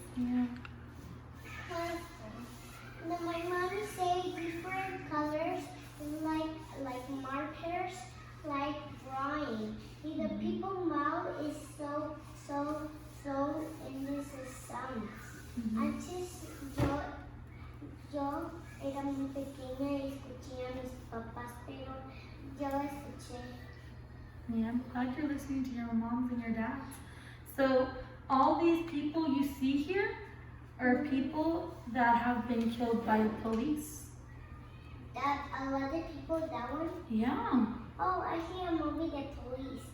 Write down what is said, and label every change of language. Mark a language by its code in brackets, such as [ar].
[en] Yeah. My mom say different colors like markers, like drawing. The people mouth is so and this is sounds. [es] Antes yo era muy pequeña y escuché a mis papás, pero yo escuché. [en] Yeah, I'm glad you're listening to your moms and your dads. So all these people you see here are people that have been killed by the police. That a lot of people, that one. Yeah. Oh, I see a movie, The Police.